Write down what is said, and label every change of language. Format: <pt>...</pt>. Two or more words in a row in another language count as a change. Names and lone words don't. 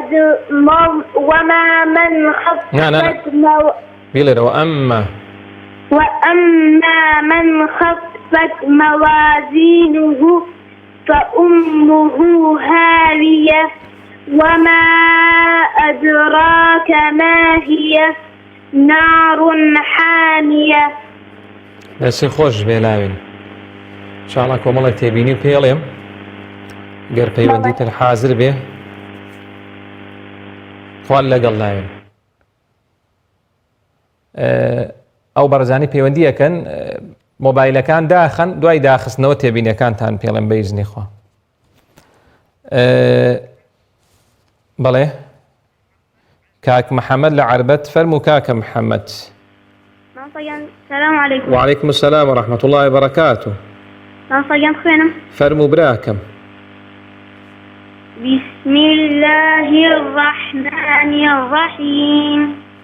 <ar>من خفت وأما من خفت موازينه فأمه هاوية وما أدراك ما هي نار حامية.</ar> <ckb>دەستی خۆش بێ لاوێن انشاءالله کۆمەڵێک تێبینی و پێڵێم گەر پەیوەندیتر حازر بێ خوال لەگەڵ لاوێن ئەو بەڕێزانی پەیوەندیەکەن مۆبایلەکان داخن دوای داخستنەوە تێبینیەکانتان پێڵێم بە ئیزنی خوا. بەڵێ كاك محمد لعربت فرمو كاك محمد.</ckb> <ar>السلام عليكم. وعليكم السلام ورحمة الله وبركاته.</ar> <ckb>فرمو براكم.</ckb> <ar>بسم الله الرحمن الرحيم.</ar>